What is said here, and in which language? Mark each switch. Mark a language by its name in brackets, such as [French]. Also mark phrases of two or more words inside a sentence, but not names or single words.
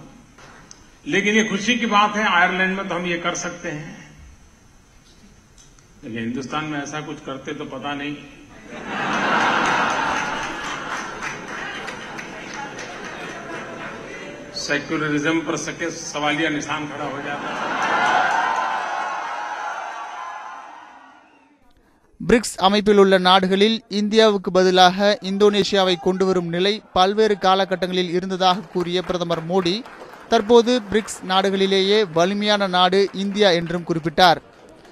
[Hindi] लेकिन ये खुशी की बात है, आयरलैंड में तो हम ये कर सकते हैं, लेकिन हिंदुस्तान में ऐसा कुछ करते तो पता नहीं. सेक्युलरिज्म पर सके सवालिया निशान खड़ा हो जाता. [Tamil] பிரிக்ஸ் அமைப்பில் உள்ள நாடுகளில் இந்தியாவுக்கு பதிலாக இந்தோனேஷியாவை கொண்டு வரும் நிலை பல்வேறு காலகட்டங்களில் இருந்ததாக கூறிய பிரதமர் மோடி தற்போது பிரிக்ஸ் நாடுகளிலேயே வலிமையான நாடு இந்தியா என்றும் குறிப்பிட்டார்.